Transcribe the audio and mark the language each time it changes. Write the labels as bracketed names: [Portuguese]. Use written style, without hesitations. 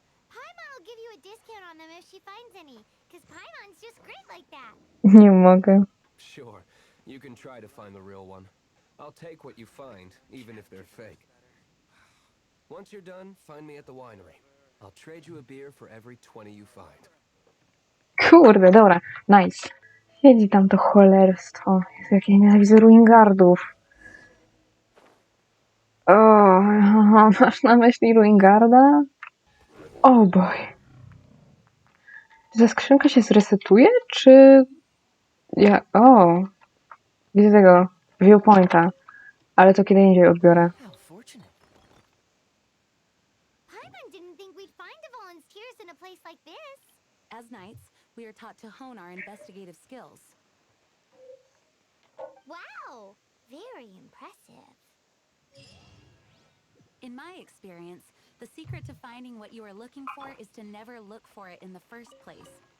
[English] Paimon will give you a discount on them if she finds any, because Paimon's just great like that. [Polish] Nie mogę. [English] Sure, you can try to find the real one. I'll take what you find, even if they're fake. Once you're done, find me at the winery. I'll trade you a beer for every 20 you find. [Polish] Kurde, dobra. [English] Nice. [Polish] Siedzi tam to cholerstwo. Jezu, jak ja nienawidzę Ruingardów. O, masz na myśli Ruingarda? O boj. Czy ta skrzynka się zresetuje, czy... O! Widzę tego viewpointa. Ale to kiedy indziej odbiorę. [English] How fortunate. Paimon didn't think we'd find Dvalin's tears in a place like this. As knights, we are taught to hone our investigative skills. Wow, very impressive. In my experience, the secret to finding what you are looking for is to never look for it in the first place.